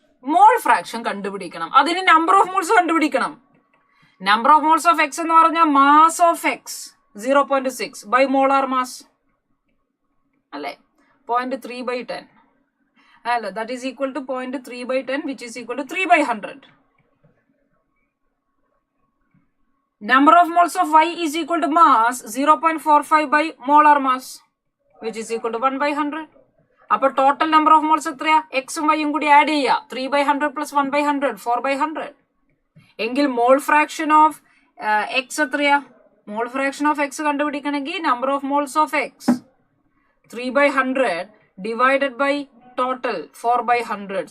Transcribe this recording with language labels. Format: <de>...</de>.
<ml>Mole fraction കണ്ടുപിടിക്കണം. അതിന് number of moles കണ്ടുപിടിക്കണം.</ml> <en>number of moles of X</en> <ml>എന്ന് പറഞ്ഞാൽ</ml> <en>Mass of X 0.6 by molar mass അല്ലെ, 0.3/10 അല്ല, that is equal to 0.3/10 which is equal to 3/100. Number of moles of Y is equal to mass 0.45 by molar mass which is equal to 1/100.</en> <ml>അപ്പൊ total number of moles എത്രയാ? എക്സും വൈയും കൂടി add ചെയ്യാ. 3/100 plus 1/100 4/100. എങ്കിൽ mole fraction of X എത്രയാ?</ml> <en>Mole fraction of X കണ്ടുപിടിക്കണമെങ്കിൽ number of moles of X 3/100 divided by total 4/100.</en>